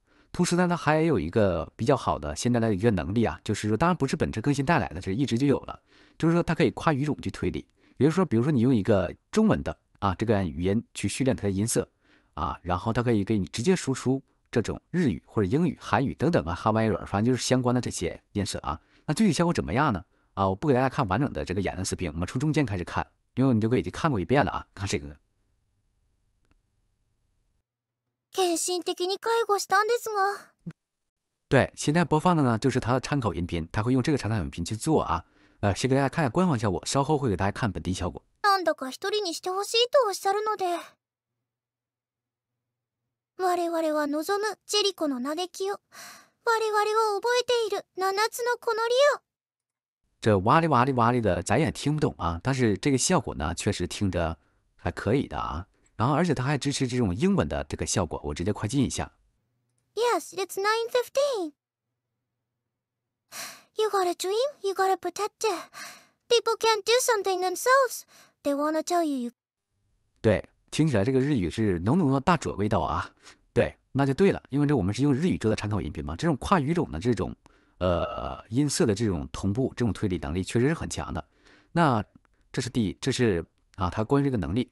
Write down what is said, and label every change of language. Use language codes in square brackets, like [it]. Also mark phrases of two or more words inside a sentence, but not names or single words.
[zh] 同时呢，它还有一个比较好的现在的一个能力啊，就是说，当然不是本次更新带来的，这一直就有了，就是说它可以跨语种去推理，也就是说，比如说你用一个中文的啊这个语言去训练它的音色啊，然后它可以给你直接输出这种日语或者英语、韩语等等啊哈维尔，反正就是相关的这些音色啊。那具体效果怎么样呢？啊，我不给大家看完整的这个演的视频，我们从中间开始看，因为你就已经看过一遍了啊，看这个。 [ja] 献身的に介護したんですが。 [zh] 对，现在播放的呢就是它的参考音频，它会用这个参考音频去做啊。先给大家看一下官方效果，稍后会给大家看本地效果。 [ja] なんだか一人にしてほしいとおっしゃるので。我々は望むジェリコの嘆きを、我々を覚えている七つのこのりを。 [zh] 这哇哩哇哩哇哩的，咱也听不懂啊，但是这个效果呢，确实听着还可以的啊。然后，而且它还支持这种英文的这个效果，我直接快进一下。 [en] Yes, it's 9:15. You gotta dream, you gotta protect it. People can't do something themselves. They wanna tell you. [zh] 对，听起来这个日语是浓浓的大佐味道啊。对，那就对了，因为这我们是用日语做的参考音频嘛，这种跨语种的这种音色的这种同步、这种推理能力确实是很强的。那这是啊，它关于这个能力。